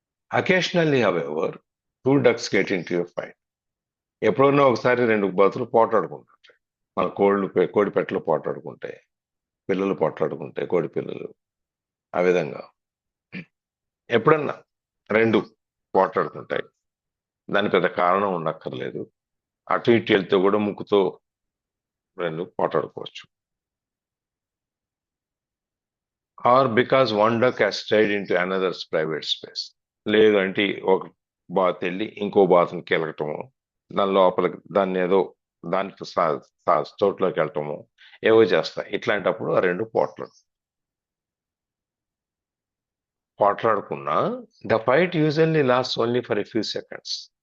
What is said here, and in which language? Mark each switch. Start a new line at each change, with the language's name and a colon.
English: Occasionally, however, two ducks get into a fight.
Telugu: ఎప్పుడన్నా ఒకసారి 2 బాతులు పోటాడుకుంటుంటాయి. మన కోడి పెట్టలు పోటాడుకుంటాయి, పిల్లలు పోట్లాడుకుంటాయి, కోడి పిల్లలు. ఆ విధంగా ఎప్పుడన్నా 2 పోటాడుకుంటాయి. దాని పెద్ద కారణం ఉండక్కర్లేదు. అటు ఇటు వెళ్తే కూడా ముక్కుతో 2 పోటాడుకోవచ్చు.
English: Or because one duck has strayed into another's private space.
Telugu: లేదంటే ఒక బాత్ వెళ్ళి ఇంకో బాతుని కెలగటము, దాని లోపలికి దాన్ని ఏదో దాని చోట్లోకి వెళ్ళటము ఏవో చేస్తాయి. ఇట్లాంటప్పుడు ఆ రెండు పోట్లాడుకున్నా
English: The fight usually last only for a few seconds.